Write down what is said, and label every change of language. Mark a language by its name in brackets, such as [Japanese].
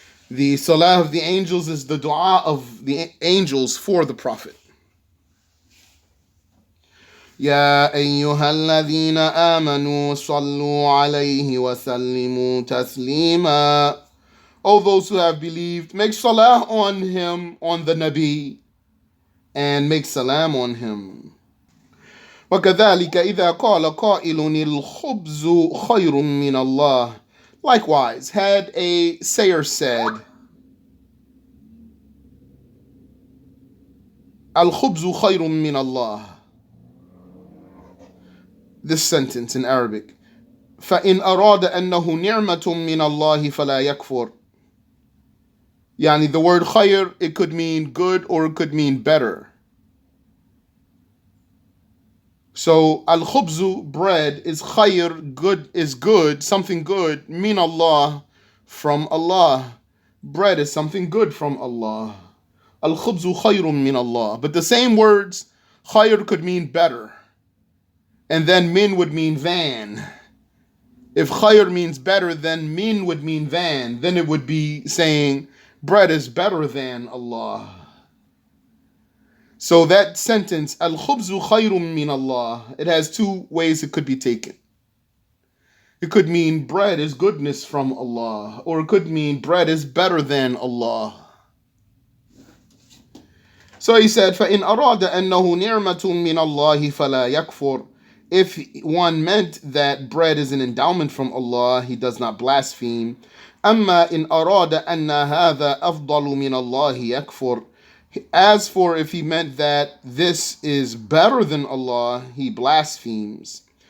[English] The salah of the angels is the dua of the angels for the Prophet. [Arabic] يا أيها الذين آمنوا صلوا عليه وسلموا تسليما. [English] O those who have believed, make salah on him, on the Nabi, and make salam on him. [Arabic] وكذلك إذا قال قائل الخبز خير من الله. [English] Likewise, had a sayer said, [Arabic] الخبز خير من الله. [English] This sentence in Arabic. [Arabic] فإن أراد أنه نعمة من الله فلا يكفر. [English] Yani the word khayr, it could mean good or it could mean better. So al-khubzu, bread, is khayr, good, is good, something good, min Allah, from Allah. Bread is something good from Allah. [Arabic] Al-khubzu khayrun min Allah. [English] But the same words, khayr could mean better. And then min would mean than. If khayr means better, then min would mean than. Then it would be saying bread is better than Allah. So that sentence, [Arabic] al-khubzu khayrun min Allah, [English] it has two ways it could be taken. It could mean bread is goodness from Allah, or it could mean bread is better than Allah. So he said, [Arabic] فَإِنْ أَرَادَ أَنَّهُ نِعْمَةٌ مِّنَ اللَّهِ فَلَا يَكْفُرُ. [English] If one meant that bread is an endowment from Allah, he does not blaspheme. [Arabic] أَمَّا إِنْ أَرَادَ أَنَّ هَذَا أَفْضَلُ مِنَ اللَّهِ يَكْفُرُ. [English] As for if he meant that this is better than Allah, he blasphemes.